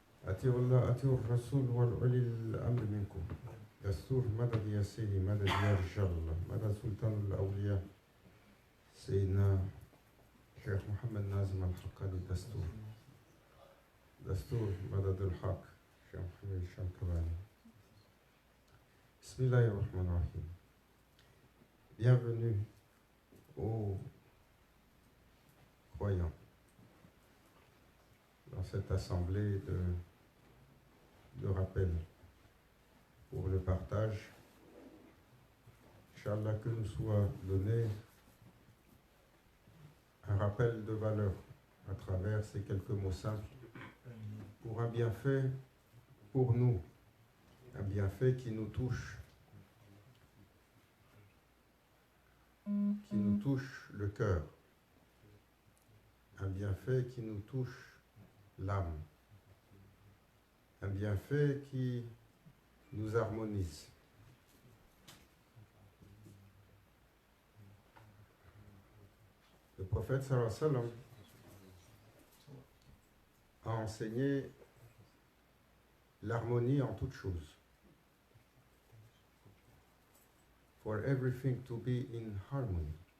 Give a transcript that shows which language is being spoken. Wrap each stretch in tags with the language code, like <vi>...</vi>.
<ar>أطيعوا الله أطيعوا الرسول والأولي الأمر منكم. دستور مدد يا سيدي مدد يا رجال الله مدد سلطان الأولياء سيدنا الشيخ محمد نازم الحقاني. دستور مدد الحق الشيخ محمد الشنكباني. Bismillahirrahmanirrahim.</ar> <fr>Bienvenue aux croyants dans cette assemblée de rappel pour le partage. Inch'Allah, que nous soit donné un rappel de valeur à travers ces quelques mots simples pour un bienfait pour nous, un bienfait qui nous touche le cœur, un bienfait qui nous touche l'âme, un bienfait qui nous harmonise. Le prophète sallallahu alayhi wa sallam a enseigné l'harmonie en toutes choses.</fr> <en>For everything to be in harmony.</en>